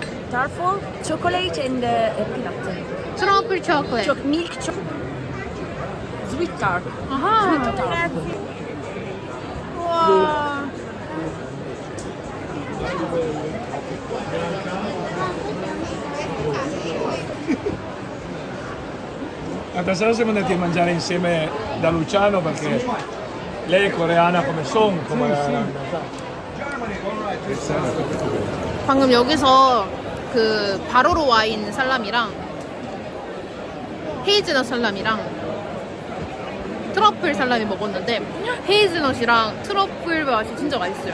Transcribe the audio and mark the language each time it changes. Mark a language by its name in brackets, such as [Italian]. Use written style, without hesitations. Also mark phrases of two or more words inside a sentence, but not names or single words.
[English] truffle, chocolate and peanut. [Korean] 트러플 초콜릿. [English] Milk chocolate. Sweet tart. [Korean] 아하. 우와. [Italian] L'altra sera siamo andati a mangiare insieme da Luciano perché lei è coreana come Song, come [Korean] 방금 여기서 그 바로로 와인 살람이랑 헤이즈넛 살람이랑 트러플 살람이 먹었는데 헤이즈넛이랑 트러플 맛이 진짜 맛있어요.